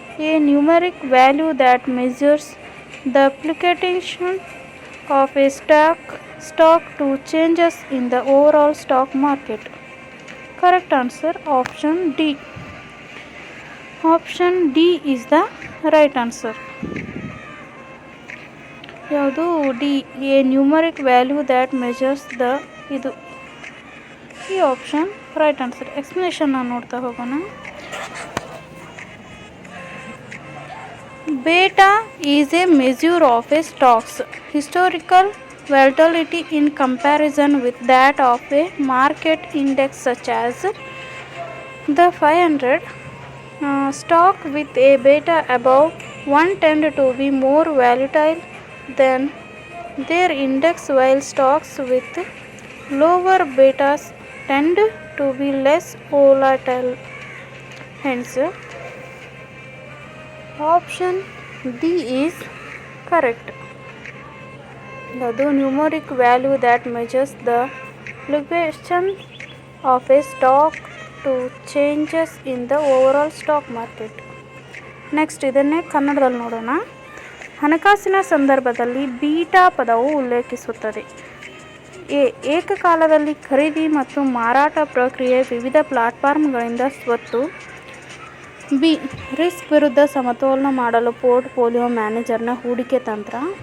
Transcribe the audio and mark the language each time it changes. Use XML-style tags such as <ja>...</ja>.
<en>A numeric value that measures the fluctuation of a stock stock to changes in the overall stock market. Correct answer option D. Option D is the right answer.</en> <kn>ಯಾವುದು</kn> <en>the a numeric value that measures the</en> <kn>ಇದು ಈ</kn> <en>Option right answer.</en> <kn>Explanation ನಾವು ನೋಡ್ತಾ ಹೋಗೋಣ.</kn> <en>Beta is a measure of a stock's historical volatility in comparison with that of a market index such as the 500. Stock with a beta above 1 tend to be more volatile than their index, while stocks with lower betas tend to be less volatile. Hence, option D is correct. The numeric value that measures the fluctuation of a stock to changes in the overall stock market.</en> <kn>Next ಇದನ್ನೇ ಕನ್ನಡದಲ್ಲಿ ನೋಡೋಣ. ಹಣಕಾಸಿನ ಸಂದರ್ಭದಲ್ಲಿ beta ಪದವು ಉಲ್ಲೇಖಿಸುತ್ತದೆ. A ಏಕಕಾಲದಲ್ಲಿ ಖರೀದಿ ಮತ್ತು ಮಾರಾಟ ಪ್ರಕ್ರಿಯೆ ವಿವಿಧ ಪ್ಲಾಟ್ಫಾರ್ಮ್ಗಳಿಂದ ಸ್ವತ್ತು. ಬಿ ರಿಸ್ಕ್ ವಿರುದ್ಧ ಸಮತೋಲನ ಮಾಡಲು ಪೋರ್ಟ್ಫೋಲಿಯೋ ಮ್ಯಾನೇಜರ್ನ ಹೂಡಿಕೆ ತಂತ್ರ.</kn>